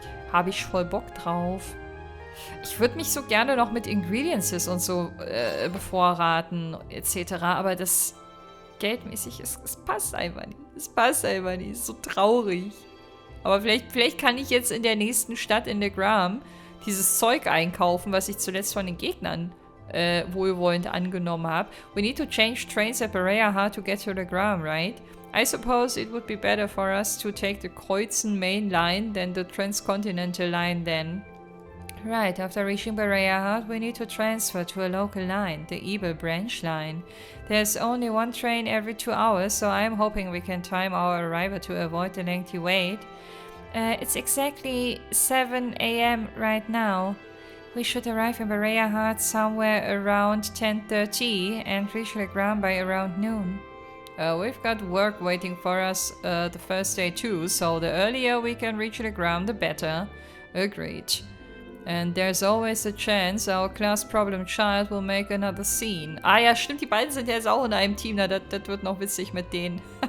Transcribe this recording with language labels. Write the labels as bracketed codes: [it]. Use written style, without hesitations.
[de] Habe ich voll Bock drauf. Ich würde mich so gerne noch mit Ingrediences und so bevorraten, etc. Aber das geldmäßig, es passt einfach nicht. Es passt einfach nicht. Es ist so traurig. Aber vielleicht kann ich jetzt in der nächsten Stadt in Legram dieses Zeug einkaufen, was ich zuletzt von den Gegnern wohlwollend angenommen habe. [en] We need to change trains at Berea to get to Legram, right? I suppose it would be better for us to take the Kreuzen main line than the transcontinental line then. Right, after reaching Berea, we need to transfer to a local line, the Evil Branch line. There's only 1 train every 2 hours, so I'm hoping we can time our arrival to avoid the lengthy wait. It's exactly 7 a.m. right now. We should arrive in Berea somewhere around 10:30 and reach Legram by around noon. We've got work waiting for us the first day too, so the earlier we can reach Legram, the better. Agreed. And there's always a chance our class problem child will make another scene. [de] Ah ja, stimmt, die beiden sind jetzt auch in einem Team. Na, das wird noch witzig mit denen.